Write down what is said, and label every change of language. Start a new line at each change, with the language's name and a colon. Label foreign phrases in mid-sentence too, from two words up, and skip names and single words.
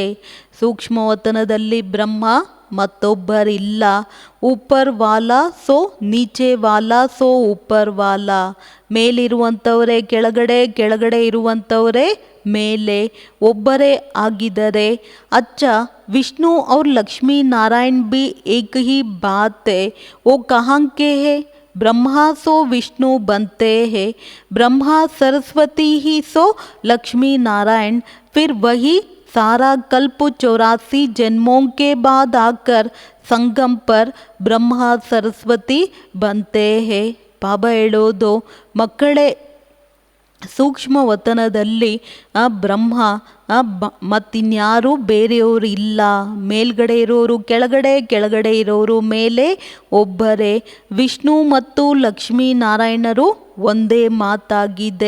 Kannada: ಸೂಕ್ಷ್ಮ ವತನದಲ್ಲಿ ಬ್ರಹ್ಮ ಮತ್ತೊಬ್ಬರಿಲ್ಲ.
Hindi: ऊपर वाला सो नीचे वाला सो ऊपर वाला.
Kannada: ಮೇಲಿರುವಂಥವರೇ ಕೆಳಗಡೆ, ಕೆಳಗಡೆ ಇರುವಂಥವರೇ ಮೇಲೆ, ಒಬ್ಬರೇ ಆಗಿದ್ದಾರೆ. ಅಚ್ಚ ವಿಷ್ಣು
Hindi: और लक्ष्मी नारायण भी एक ही बात है. वो कहाँ के है? ब्रह्मा सो विष्णु बनते हैं. ब्रह्मा सरस्वती ही सो लक्ष्मी नारायण. फिर वही सारा कल्प 84 जन्मों के बाद आकर संगम पर ब्रह्मा सरस्वती बनते हैं.
Kannada: ಬಾಬಾ ಹೇಳೋದು ಮಕ್ಕಳೇ, ಸೂಕ್ಷ್ಮ ವತನದಲ್ಲಿ ಬ್ರಹ್ಮ ಮತ್ತಿನ್ಯಾರೂ ಬೇರೆಯವರು ಇಲ್ಲ. ಮೇಲ್ಗಡೆ ಇರೋರು ಕೆಳಗಡೆ, ಕೆಳಗಡೆ ಇರೋರು ಮೇಲೆ, ಒಬ್ಬರೇ. ವಿಷ್ಣು ಮತ್ತು ಲಕ್ಷ್ಮೀ ನಾರಾಯಣರು ಒಂದೇ ಮಾತಾಗಿದೆ.